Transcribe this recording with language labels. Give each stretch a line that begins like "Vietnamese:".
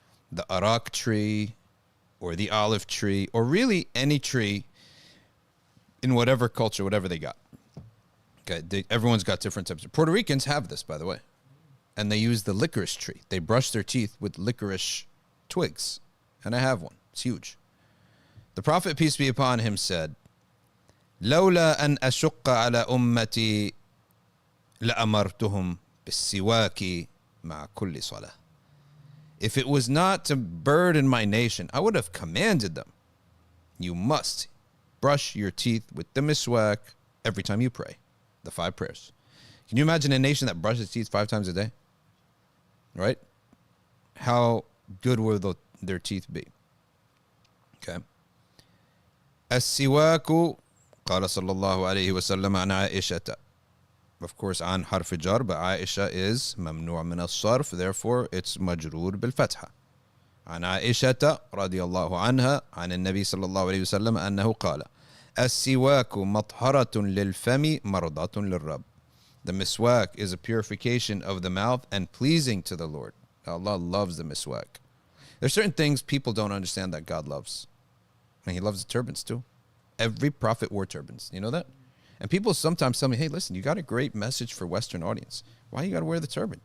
English: The arak tree or the olive tree or really any tree in whatever culture, whatever they got. Okay, everyone's got different types. Puerto Ricans have this, by the way. And they use the licorice tree. They brush their teeth with licorice twigs. And I have one. It's huge. The Prophet, peace be upon him, said,
Arabic: لولا أن أشق على أمتي لأمرتهم بالسواك مع كل صلاة.
English: If it was not to burden my nation, I would have commanded them. You must brush your teeth with the miswak every time you pray. The 5 prayers. Can you imagine a nation that brushes teeth 5 times a day? Right? How good will their teeth be? Okay.
Arabic: السواك قال صلى الله عليه وسلم عن عائشة.
English: Of course,
Arabic: عن حرف جر, but عائشة is ممنوع من الصرف,
English: therefore it's
Arabic: مجرور بالفتحة. عن عائشة رضي الله عنها عن النبي صلى الله عليه وسلم أنه قال السواك مطهرة للفم مرضاة للرب.
English: The miswak is a purification of the mouth and pleasing to the Lord. Allah loves the miswak. There's certain things people don't understand that God loves. And he loves the turbans too. Every prophet wore turbans. You know that? And people sometimes tell me, hey, listen, you got a great message for Western audience. Why you got to wear the turban?